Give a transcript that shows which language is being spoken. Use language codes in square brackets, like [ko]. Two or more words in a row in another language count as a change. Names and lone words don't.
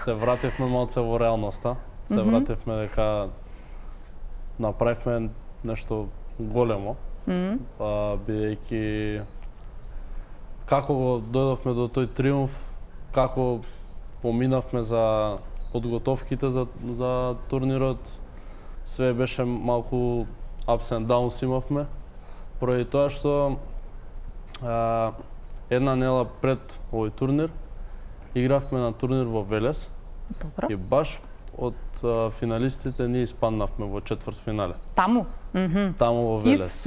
[mk] Се вративме малце во реалноста. Се вративме дека направивме нешто големо. Бидејќи како го дојдовме до тој триумф, како поминавме за подготовките за турнирот, све беше малку [en] ups and downs [mk] имавме, поради тоа што една недела пред овој турнир игравме на турнир во Велес. Добро. И баш од финалистите ние испаднавме во четвртфинале. Таму? Таму во Велес.